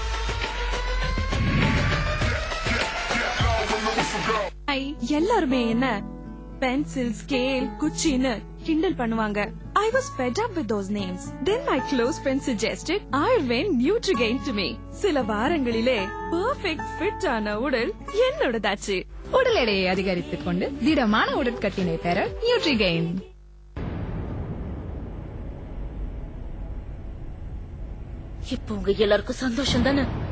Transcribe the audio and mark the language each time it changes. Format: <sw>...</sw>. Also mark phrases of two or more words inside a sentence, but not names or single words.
<en>Get low when the whistle go.</en> <ta>எல்லாருமே என்ன பென்சில், ஸ்கேல், குச்சின்னு கிண்டல் பண்ணுவாங்க.</ta> <en>I was fed up with those names. Then my close friend suggested Ayurved Nutrigain to me.</en> <ta>சில வாரங்களிலே</ta> <en>perfect fit</en> <ta>ஆன உடல் என்னோடதாச்சு. உடல் எடையை அதிகரித்துக் கொண்டு திடமான உடற்கட்டினை பெற நியூட்ரிகெயின். இப்போ உங்க எல்லாருக்கும் சந்தோஷம் தானே?</ta>